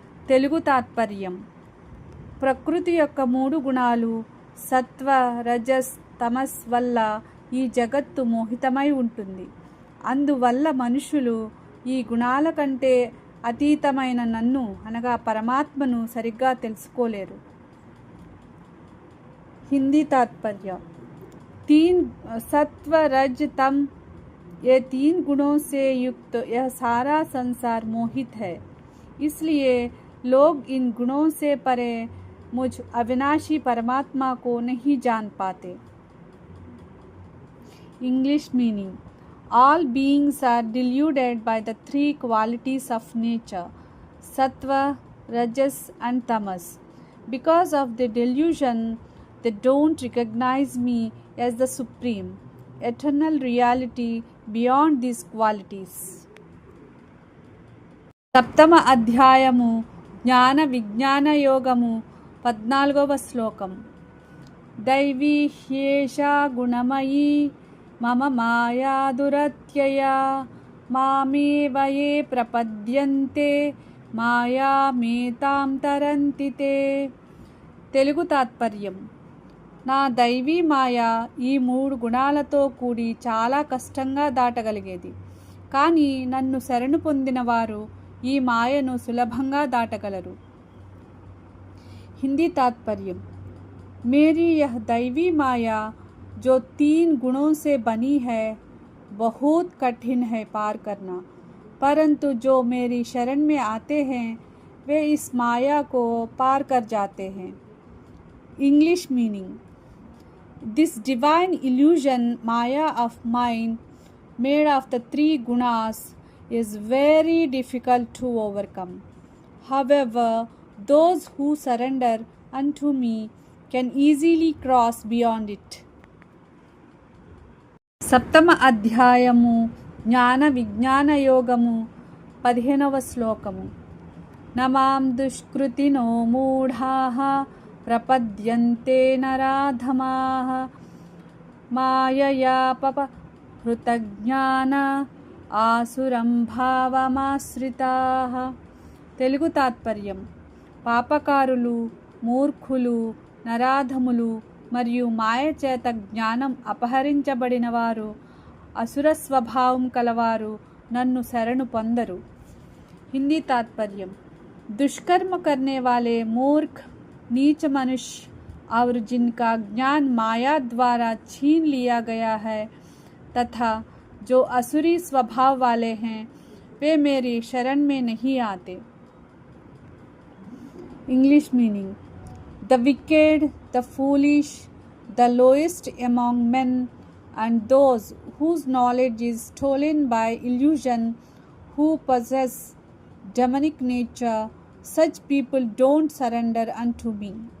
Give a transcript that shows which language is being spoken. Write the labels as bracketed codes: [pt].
[te] తెలుగు తాత్పర్యం. ప్రకృతి యొక్క 3 గుణాలు సత్వ, రజస్, తమస్ వల్ల ఈ జగత్తు మోహితమై ఉంటుంది. అందువల్ల మనుషులు ఈ గుణాల కంటే అతీతమైన నన్ను అనగా పరమాత్మను సరిగ్గా తెలుసుకోలేరు. హిందీ తాత్పర్యం. [hi] सत्व रज तम ये 3 गुणों से युक्त यह सारा संसार मोहित है. इसलिए लोग इन गुणों से परे मुझ अविनाशी परमात्मा को नहीं जान पाते. [en] English meaning. All beings are deluded by the 3 qualities of nature, sattva, rajas and tamas. Because of the delusion, they don't recognize me as the supreme, eternal reality beyond these qualities. [te] సప్తమ అధ్యాయము జ్ఞాన విజ్ఞాన యోగము 14వ శ్లోకం. [sa] దైవీ హ్యేషా గుణమయీ మమ మాయా దురత్యయా మామేవ యే ప్రపద్యంతే మాయామేతాం తరంతి తే. [te] తెలుగు తాత్పర్యం. నా దైవీ మాయ ఈ 3 గుణాలతో కూడి చాలా కష్టంగా దాటగలిగేది. కానీ నన్ను శరణు పొందిన వారు ఈ మాయను సులభంగా దాటగలరు. హిందీ తాత్పర్యం. [hi] मेरी यह दैवी माया जो 3 गुणों से बनी है बहुत कठिन है पार करना, परंतु जो मेरी शरण में आते हैं वे इस माया को पार कर जाते हैं. [en] English meaning. This divine illusion Maya of mine made of the 3 gunas is very difficult to overcome. However, those who surrender unto me can easily cross beyond it. [te] సప్తమ అధ్యాయము జ్ఞాన విజ్ఞాన యోగము 15వ శ్లోకము. [sa] నమాం దుష్కృతినో మూఢాః ప్రపద్యంతే నరాధమాః మాయయా పపహృతజ్ఞాన ఆసురం భావమాశ్రితాః. [te] తెలుగు తాత్పర్యం. పాపకారులు, మూర్ఖులు, నరాధములు మరియు మాయ చేత జ్ఞానం అపహరించబడిన వారు, అసుర స్వభావం కలవారు నన్ను శరణు పొందరు. హిందీ तात्पर्य. [hi] दुष्कर्म करने वाले मूर्ख नीच मनुष्य और जिनका ज्ञान माया द्वारा छीन लिया गया है तथा जो असुरी स्वभाव वाले हैं वे मेरी शरण में नहीं आते. [en] English meaning. The wicked, the foolish, the lowest among men, and those whose knowledge is stolen by illusion, who possess demonic nature, such people don't surrender unto me.